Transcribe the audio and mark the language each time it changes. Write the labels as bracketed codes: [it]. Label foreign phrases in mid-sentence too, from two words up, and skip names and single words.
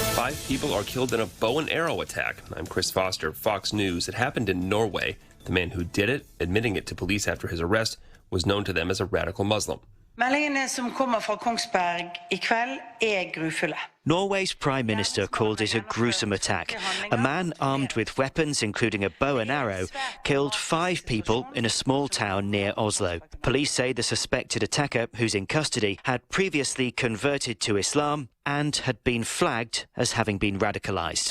[en] 5 people are killed in a bow and arrow attack. I'm Chris Foster, Fox News. It happened in Norway. The man who did it, admitting it to police after his arrest, was known to them as a radical Muslim. [no] Meldingene som kommer fra Kongsberg I kveld grufulle. [en] Norway's Prime Minister called it a gruesome attack. A man armed with weapons, including a bow and arrow, killed 5 people in a small town near Oslo. Police say the suspected attacker, who's in custody, had previously converted to Islam and had been flagged as having been radicalised.